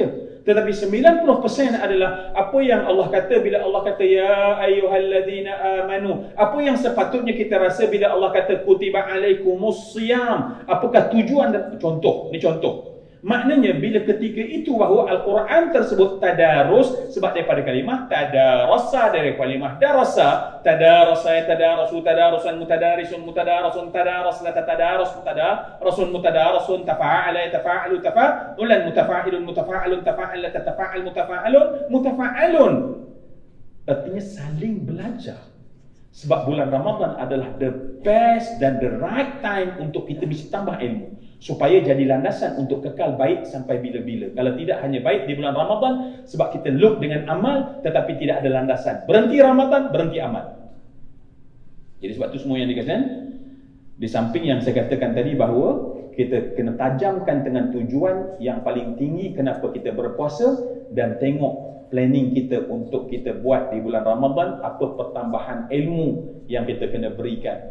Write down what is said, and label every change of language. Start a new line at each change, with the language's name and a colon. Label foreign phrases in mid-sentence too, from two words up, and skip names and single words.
Malay: Tetapi 90% adalah apa yang Allah kata bila Allah kata
Arabic: يا أيها الذين آمنوا.
Malay: Apa yang sepatutnya kita rasa bila Allah kata
Arabic: كتب عليكم الصيام.
Malay: Apakah tujuan dan contoh? Ini contoh. Maknanya bila ketika itu bahawa Al-Quran tersebut tadarus, sebab daripada kalimah tadarasa, dari kalimah
Arabic: درس تدارس تدارسوا تدارسا متدارسون متدارسون تدارس تدارس متدارسون متدارسون تفاعل تفاعلوا تفاعلا متفاعلون متفاعلون تفاعل تتفاعل متفاعلون متفاعلون.
Malay: Artinya saling belajar. Sebab bulan Ramadan adalah
English: the best
Malay: dan
English: the right time
Malay: untuk kita bisa tambah ilmu, supaya jadi landasan untuk kekal baik sampai bila-bila. Kalau tidak, hanya baik di bulan Ramadan sebab kita look dengan amal tetapi tidak ada landasan. Berhenti Ramadan, berhenti amal. Jadi sebab itu semua yang dikatakan, di samping yang saya katakan tadi bahawa kita kena tajamkan dengan tujuan yang paling tinggi kenapa kita berpuasa, dan tengok planning kita untuk kita buat di bulan Ramadan, apa pertambahan ilmu yang kita kena berikan.